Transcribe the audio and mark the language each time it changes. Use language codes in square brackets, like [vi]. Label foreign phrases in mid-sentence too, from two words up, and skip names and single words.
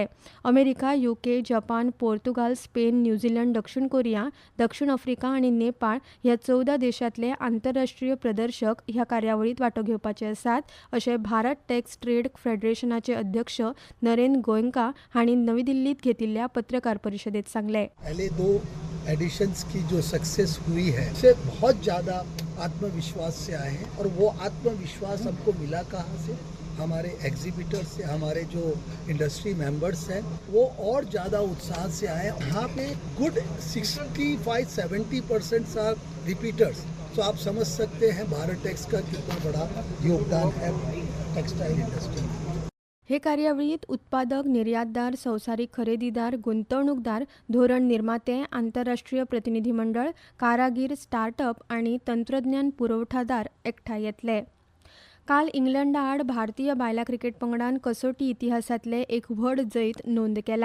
[kok] अमेरिका, UK, जपान, पोर्तुगाल, स्पेन, न्यूझीलंड, दक्षिण कोरिया, दक्षिण आफ्रिका आनी नेपाळ ह्या 14 देशांतले आंतरराष्ट्रीय प्रदर्शक ह्या कार्यावळीत वांटो घेवपाचे आसात अशें भारत टॅक्स ट्रेड फेडरेशनाचे अध्यक्ष नरेन गोयंका हांणी नवी दिल्लीत घेतिल्ल्या पत्रकार परिशदेत सांगले. [hi] एडिशंस की जो सक्सेस हुई है से बहुत ज़्यादा आत्मविश्वास से आए हैं और वो आत्मविश्वास हमको मिला कहाँ से? हमारे एग्जीबिटर्स से, हमारे जो [en] industry members [hi] हैं वो और ज़्यादा उत्साह से आए. यहाँ पे [en] good 65-70% are repeaters. [hi] तो आप समझ सकते हैं भारत टैक्स का कितना बड़ा योगदान है [en] textile industry [hi] में. [kok] हे कार्यावळीत उत्पादक, निर्यातदार, संवसारीक खरेदीदार, गुंतवणूकदार, धोरण निर्माते, आंतरराष्ट्रीय प्रतिनिधी मंडळ, कारागीर, स्टार्टअप आनी तंत्रज्ञान पुरवठादार एकठांय येतले. काल इंग्लंडा आड भारतीय बायलां क्रिकेट पंगडान कसोटी इतिहासातले एक व्हड जैत नोंद केला.